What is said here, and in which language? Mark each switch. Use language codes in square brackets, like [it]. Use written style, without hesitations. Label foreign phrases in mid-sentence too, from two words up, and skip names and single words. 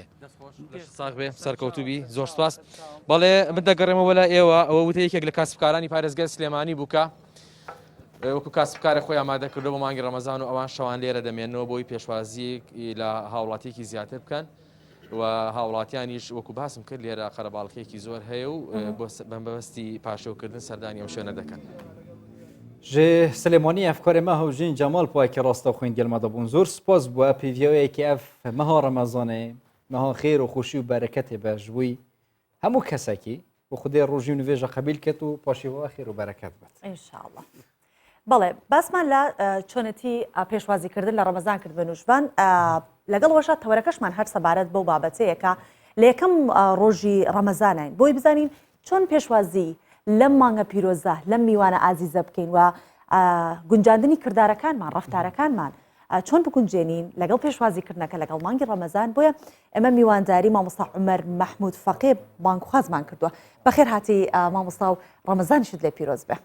[ckb] ساغ بێ سەرکەوتوبی زۆر سپاس بەڵێ من دەگەڕێمەوە لە ئێوە ئەوە وتە یەکێک لە کاسبکارانی پارێزگای سلێمانی بووکە وەکو کاسبکارە خۆی ئامادە کردو بۆ مانگی ڕەمەزان و ئەوان شەوان لێرە دەمێنەوە بۆی پێشوازی لە هاوڵاتیەکی زیاتر بکەن و هاوڵاتیانیش وەکو باسم کرد لێرە قەرەباڵغێکی زۆر هەیە و بەبەستی پاشەوکردن سەردانی ئەم شوێنە دەکەن [ku] ji Silêmanî efkarê me hewjîn Cemal Payekê rasta xwên gelma dabûn zor spas bû ev pêviyayekî ev meha Remezanê meha xêr û xweşî û bereketê be ji wî hemû kesekî û Xwedê rojî û nivêja qebîl ket û paşîva xêr û bereket bet. [ar] ئینشاءڵڵه. [ckb] بەڵێ باسمان لە چۆنەتی پێشوازیکردن لە ڕەمەزان کرد بە نوشبان لەگەڵ وەشە تەوەرەکەشمان هەر سەبارەت بەو بابەتەیەکە لە یەکەم ڕۆژی ڕەمەزانین بۆی بزانین چۆن پێشوازی لەم مانگە پیرۆزە لەم میوانە ئازیزە بکەین و گونجاندنی کردارەکانمان ڕەفتارەکانمان چۆن بگونجێنین لەگەڵ پێشوازیکردنەکە لەگەڵ مانگی ڕەمەزان بۆیە ئەمە میوانداری مامۆستا عومەر مەحموود فەقێ بانگخوازمان کردووە بەخێر هاتی مامۆستا و ڕەمەزانیشت لێ پیرۆز بێ